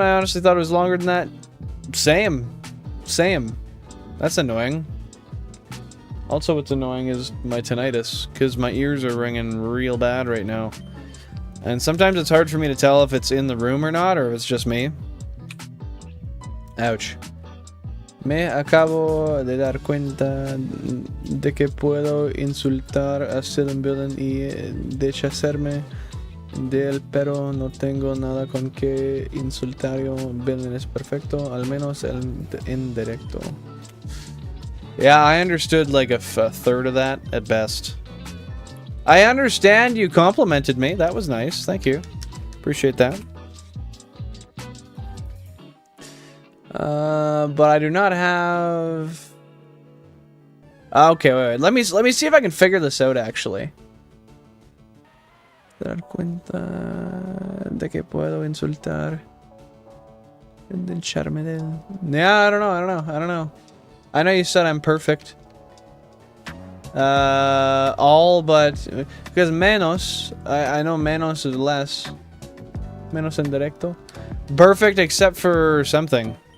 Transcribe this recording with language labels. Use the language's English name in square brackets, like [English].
[English] I honestly thought it was longer than that. Same. That's annoying. Also, what's annoying is my tinnitus, because my ears are ringing real bad right now. And sometimes it's hard for me to tell if it's in the room or not, or if it's just me. Ouch. [Spanish] Me acabo de dar cuenta de que puedo insultar a Billen y deshacerme de él, pero no tengo nada con que insultar. Billen es perfecto, al menos en directo. [English] Yeah, I understood like a third of that at best. I understand you complimented me. That was nice. Thank you. Appreciate that. But I do not have... Okay, wait. Let me see if I can figure this out, actually. [Spanish] Dar cuenta de que puedo insultar. Echarme de... [English] Yeah, I don't know. I know you said I'm perfect. All but... Because menos... I know menos is less. [Spanish] Menos en directo. [English] Perfect except for something.